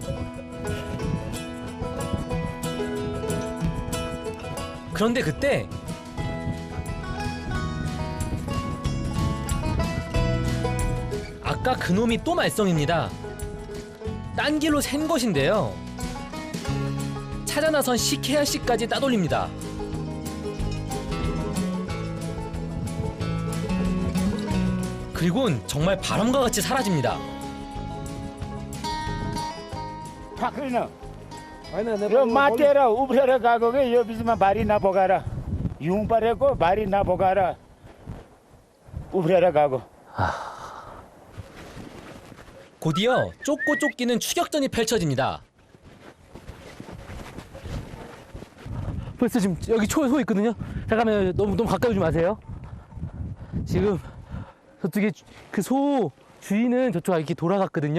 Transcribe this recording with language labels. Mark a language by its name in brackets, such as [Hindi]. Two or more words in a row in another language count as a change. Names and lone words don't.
[Korean] 그런데 그때 아까 그놈이 또 말썽입니다. 딴 길로 샌 것인데요. 찾아 나선 시케야 씨까지 따돌립니다. 그리곤 정말 바람과 같이 사라집니다. [Nepali] फाक्रिन यो माटेर उफ्रेर गएको कि यो बिचमा भारी नबोकाएर हिउँ परेको भारी नबोकाएर उफ्रेर गएको. [Korean] 곧이어 쫓고 쫓기는 추격전이 펼쳐집니다. 벌써 지금 여기 소 있거든요. 잠깐만요. 너무 가까이 오지 마세요. 지금 저쪽에 그 소 주인은 저쪽 이렇게 돌아갔거든요.